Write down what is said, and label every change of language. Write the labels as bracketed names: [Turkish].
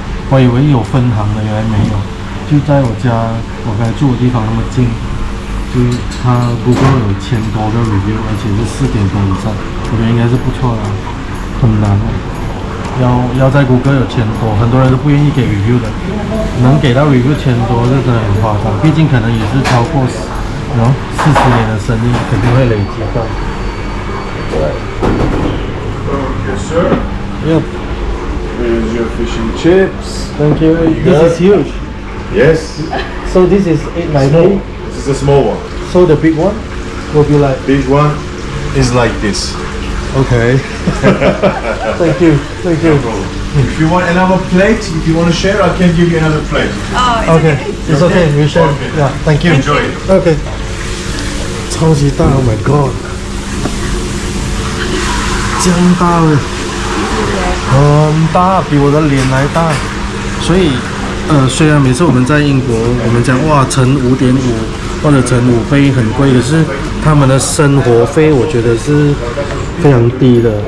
[Chinese] 我以为有分行的，原来没有，就在我家我刚才住的地方那么近，就他 Google 有1000多个 review， 而且是4点多以上，我觉得应该是不错的，很难哦。要在谷歌有1000多，很多人都不愿意给 review 的，能给到 review 1000多，这真的很夸张。毕竟可能也是超过40年的生意，肯定会累积到。 [English] Yes, sir. Yep. Here's your fish and chips. Thank you. This is huge. Yes. So this is 890. This is the small one. So the big one will be like. Big one is like this. Okay. Thank you. Thank you. If you want another plate, if you want to share, I can give you another plate. Oh, Okay. It's okay. We share. Okay. Yeah. Thank you. Enjoy it. Okay. [Chinese] 超级大 ！ [English] Oh my god！ [Chinese] 这样大了，很大，比我的脸还大。所以，虽然每次我们在英国，我们讲哇乘5.5或者乘5倍很贵，可是他们的生活费我觉得是非常低的。